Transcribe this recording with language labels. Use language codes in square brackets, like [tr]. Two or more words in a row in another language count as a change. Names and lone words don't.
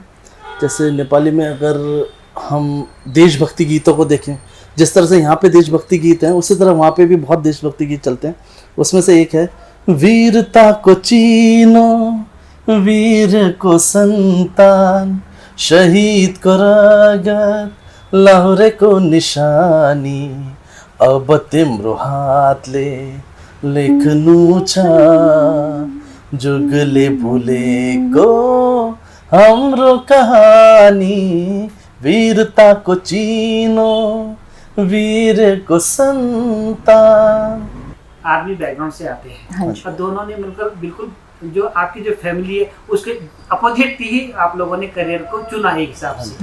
[hi] जैसे नेपाली में अगर हम देशभक्ति गीतों को देखें, जिस तरह से यहाँ पे देशभक्ति गीत हैं, उसी तरह वहाँ पे भी बहुत देशभक्ति गीत चलते हैं। उसमें से एक है, [ne] वीरता को चीनो वीर को संतान, शहीद को रगत लाहुरे को निशानी, अब तिम्रो हातले लेख्नु छ जुगले भुलेको हाम्रो कहानी, वीरता को चीनो वीर को संतान। [en] army background [hi] से आते हैं, हाँ और दोनों ने मिलकर बिल्कुल जो आपकी जो फैमिली है उसके अपोजिट ही आप लोगों ने करियर को चुना एक हिसाब से।